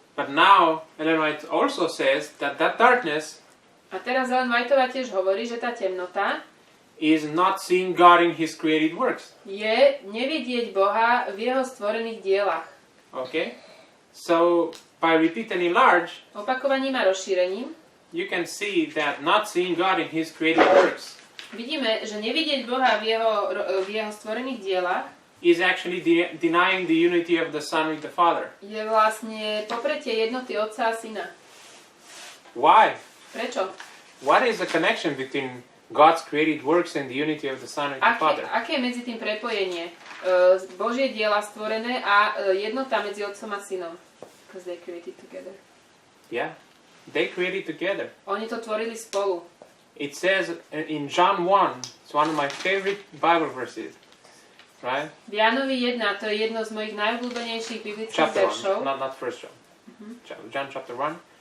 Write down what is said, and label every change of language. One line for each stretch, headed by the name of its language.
English: But now, Ellen White also says that darkness
Slovak: A teraz Ellen Whiteová tiež hovorí, že tá temnota
English: is not seeing God in his created works.
Slovak: je nevidieť Boha v jeho stvorených dielach.
English: Okay? So, by repeat and enlarge,
Slovak: Opakovaním a rozšírením
English: you can see that not seeing God in His created works
Slovak: vidíme, že nevidieť Boha v jeho stvorených dielach
English: is actually denying the unity of the Son with the Father.
Slovak: je vlastne popretie jednoty Otca a Syna.
English: Why?
Slovak: Prečo?
English: What is the connection between God's created works and the unity of the Son with the Father?
Slovak: Aké je medzi tým prepojenie? Božie diela stvorené a jednota medzi Otcom a Synom.
English: Because they created together. Yeah, they created together.
Slovak: Oni to tvorili spolu.
English: It says in John 1, it's one of my favorite Bible verses, right?
Slovak: V Jánovi 1, to je jedno z mojich najobľúbenejších biblických
English: Chapter
Slovak: veršov.
English: 1, not first John. John chapter 1.